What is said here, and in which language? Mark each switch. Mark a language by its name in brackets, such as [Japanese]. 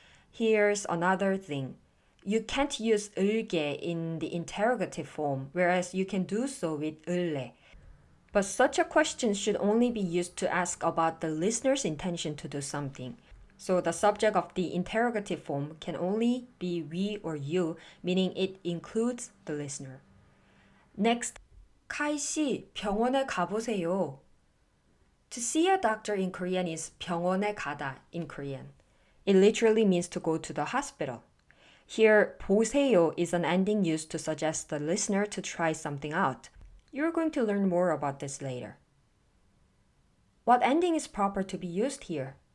[English] Here's another thing. You can't use 을게 in the interrogative form, whereas you can do so with 을래. But such a question should only be used to ask about the listener's intention to do something. So the subject of the interrogative form can only be we or you, meaning it includes the listener. [Korean] Next, 카이 씨, 병원에 가보세요. [English] To see a doctor in Korean is [Korean] 병원에 가다 [English] in Korean. It literally means to go to the hospital. Here, 보세요 is an ending used to suggest the listener to try something out. You're going to learn more about this later. What ending is proper to be used here?